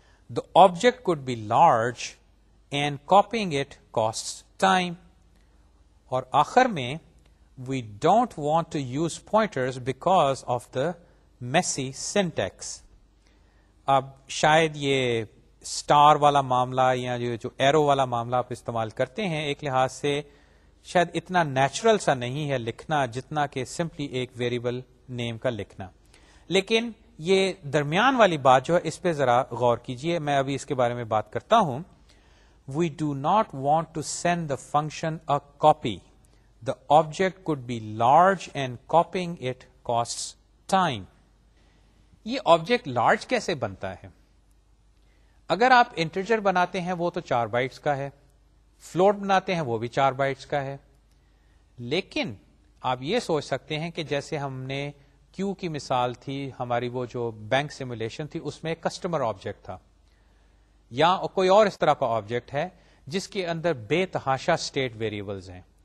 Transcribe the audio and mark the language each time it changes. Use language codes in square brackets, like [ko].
[en] The object could be large and copying it costs time. [ur] اور آخر میں [en] we don't want to use pointers because of the messy syntax. [ur] اب شاید یہ star والا معاملہ یا جو ایرو والا معاملہ آپ استعمال کرتے ہیں ایک لحاظ سے شاید اتنا نیچرل سا نہیں ہے لکھنا جتنا کہ سمپلی ایک ویریبل نیم کا لکھنا. لیکن یہ درمیان والی بات جو ہے اس پہ ذرا غور کیجئے، میں ابھی اس کے بارے میں بات کرتا ہوں. [en] We do not want to send the function a copy. The object could be large and copying it costs time. [ur] یہ آبجیکٹ لارج کیسے بنتا ہے؟ اگر آپ انٹیجر بناتے ہیں وہ تو 4 بائٹس کا ہے، فلوٹ بناتے ہیں وہ بھی 4 بائٹس کا ہے. لیکن آپ یہ سوچ سکتے ہیں کہ جیسے ہم نے کیو کی مثال تھی، ہماری وہ جو بینک سیمولیشن تھی اس میں کسٹمر آبجیکٹ تھا، یا کوئی اور اس طرح کا آبجیکٹ ہے جس کے اندر بے تحاشا اسٹیٹ ویریبلز ہیں.